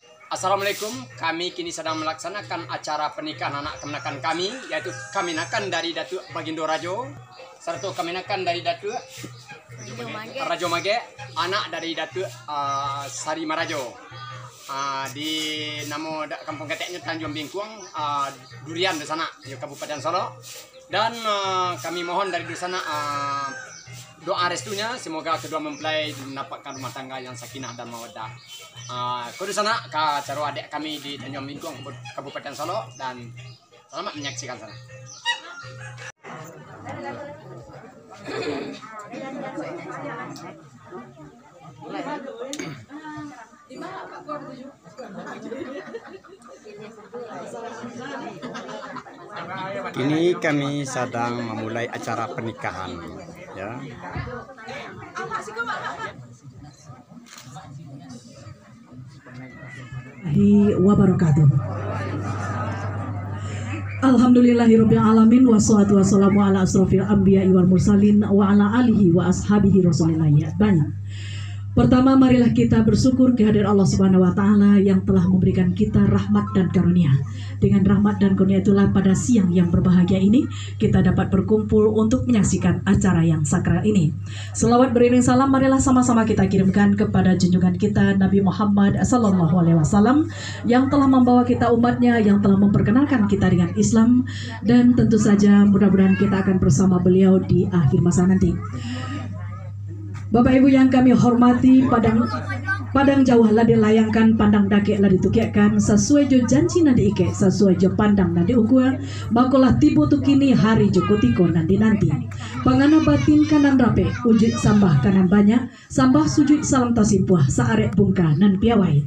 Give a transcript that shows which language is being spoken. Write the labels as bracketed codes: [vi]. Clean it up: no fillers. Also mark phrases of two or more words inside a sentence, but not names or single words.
[id] Assalamualaikum, kami kini sedang melaksanakan acara pernikahan anak kemenakan kami, yaitu kemenakan dari Datuk Bagindo Rajo, serta kemenakan dari Datuk Rajo Mage, anak dari Datuk Sari Marajo. Di nama kampung keteknya Tanjung Bingkuang, Durian di sana, di Kabupaten Solo. Dan kami mohon dari di sana doa restunya, semoga kedua mempelai mendapatkan rumah tangga yang sakinah dan mawaddah. Di sana ke cara adik kami di Tanjung Bingkuang, Kabupaten Solo, dan selamat menyaksikan sana. Kini kami sedang memulai acara pernikahan, ya. Wabarakatuh. [ar] الحمد لله رب العالمين والصلاة والسلام على أشرف الأنبياء والمرسلين وعلى آله وأصحابه رسول الله. [id] Banyak. Pertama, marilah kita bersyukur kehadiran Allah [ar] سبحانه وتعالى [id] yang telah memberikan kita rahmat dan karunia. Dengan rahmat dan karunia itulah pada siang yang berbahagia ini kita dapat berkumpul untuk menyaksikan acara yang sakral ini. Selawat beriring salam marilah sama-sama kita kirimkan kepada junjungan kita Nabi Muhammad SAW yang telah membawa kita umatnya, yang telah memperkenalkan kita dengan Islam, dan tentu saja mudah-mudahan kita akan bersama beliau di akhir masa nanti. Bapak Ibu yang kami hormati, [min] padang jauh lah dilayangkan, pandang dake lah ditukiakan, sesuai jo janji nadi ike, sesuai jo pandang nadi ukur, bakolah tibo tu kini hari jo kutiko nanti. Pangana batin kanan rape, ujud sambah kanan banyak, sambah sujud salam tasimpuah, saarek bungka nan piawai.